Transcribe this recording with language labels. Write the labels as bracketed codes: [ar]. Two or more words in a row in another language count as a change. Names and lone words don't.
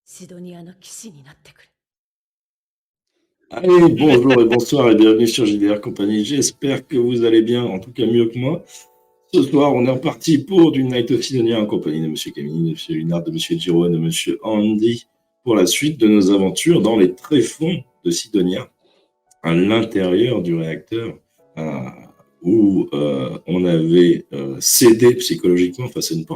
[ja] ドニアの騎士になってくれ。 [fr] Allez, bonjour et bonsoir et bienvenue sur JDR Compagnie. J'espère que vous allez bien, en tout cas mieux que moi. Ce soir, on est reparti pour du Night of Sidonia en compagnie de M. Camille, de M. Lunard, de M. Giro et de M. Andy pour la suite de nos aventures dans les tréfonds de Sidonia, à l'intérieur du réacteur, où on avait cédé psychologiquement face à une porte.